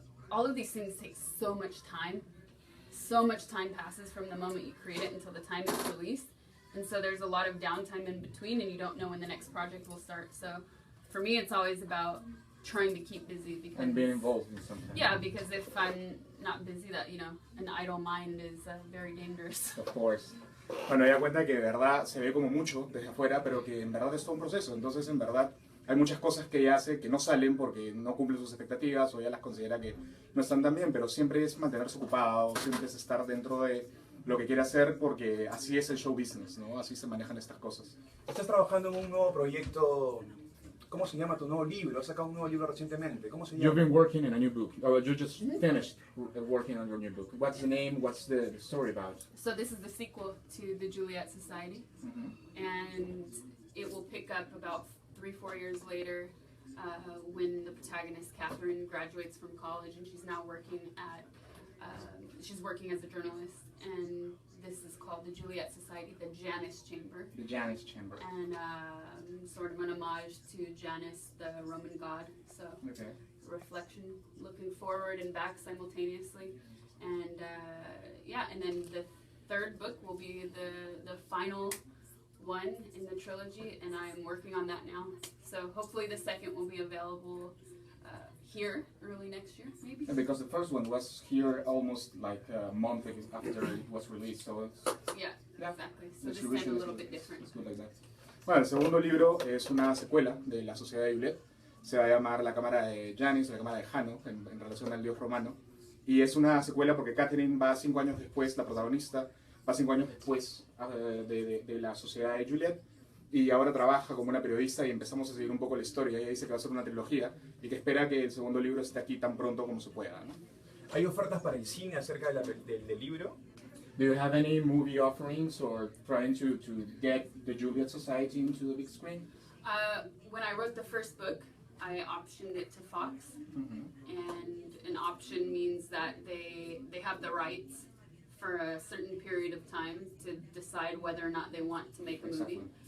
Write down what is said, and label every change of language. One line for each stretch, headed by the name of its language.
English: All of these things take so much time. So much time passes from the moment you create it until the time it's released. And so there's a lot of downtime in between, and you don't know when the next project will start. So for me, it's always about trying to keep busy. Because, and being involved in something. Yeah, because if I'm not busy, that, an idle mind is very dangerous. Of course.
Spanish: Bueno, ella cuenta que de verdad se ve como mucho desde afuera, pero que en verdad es todo un proceso. Entonces, en verdad, hay muchas cosas que ella hace que no salen porque no cumplen sus expectativas o ella las considera que no están tan bien, pero siempre es mantenerse ocupado, siempre es estar dentro de lo que quiere hacer, porque así es el show business, ¿no? Así se manejan estas cosas. Estás trabajando en un nuevo proyecto. ¿Cómo se llama tu nuevo libro? Has sacado un nuevo libro recientemente. ¿Cómo se llama?
English: You've been working in a new book. Oh, you just finished working on your new book. What's the name? What's the story about? So this is the sequel to the Juliet Society, and it will pick up about 3-4 years later when the protagonist Catherine graduates from college, and she's now working at she's working as a journalist, and this is called the Juliet Society, the Janus Chamber. The Janus Chamber. And sort of an homage to Janus, the Roman god. So Okay. reflection, looking forward and back simultaneously. And and then the third book will be the final one in the trilogy, and I'm working on that now. So hopefully the second will be available here early next year, maybe. And because the first one was here almost like a month after it was released, so it's, Yeah, Yeah. exactly. So it's this time a little bit different. It's good like that.
Spanish: Bueno, el segundo libro es una secuela de La Sociedad de Juliet. Se va a llamar La Cámara de Janus, La Cámara de Jano, en relación al dios romano. Y es una secuela porque Catherine va 5 años después, la protagonista, va 5 años después de La Sociedad de Juliet. Y ahora trabaja como una periodista y empezamos a seguir un poco la historia. Ella dice que va a ser una trilogía y que espera que el segundo libro esté aquí tan pronto como se pueda, ¿no? ¿Hay ofertas para el cine acerca del libro?
English: Do you have any movie offerings or trying to get the Juliet Society into the big screen? When I wrote the first book, I optioned it to Fox, and an option means that they have the rights for a certain period of time to decide whether or not they want to make a movie.